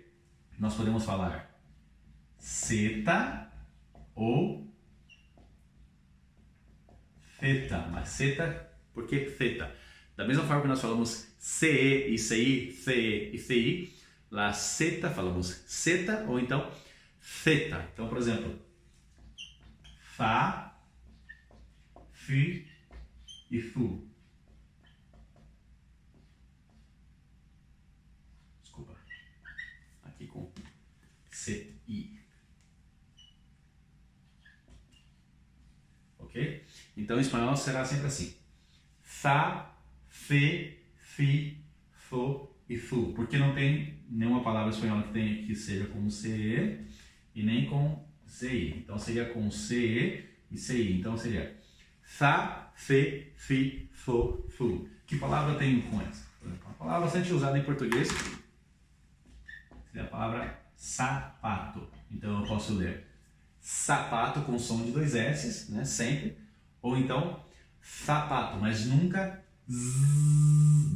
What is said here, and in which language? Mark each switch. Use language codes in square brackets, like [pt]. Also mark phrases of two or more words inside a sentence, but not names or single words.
[pt] Nós podemos falar zeta ou theta, mas zeta, por que theta? Da mesma forma que nós falamos CE e CI, CE e CI, lá zeta falamos zeta ou então theta. Então, por exemplo, fa, fi e fu. Desculpa, aqui com CI. Ok? Então, em espanhol será sempre assim: fa, fe, fi, fo e fu. Porque não tem nenhuma palavra espanhola que seja com CE e nem com CI. Então, seria com CE e CI. Então, seria fa, fe, fi, fo, fu. Que palavra tem com essa? Uma palavra bastante usada em português seria a palavra sapato. Então, eu posso ler sapato com som de 2 S, né, sempre, ou então sapato, mas nunca z.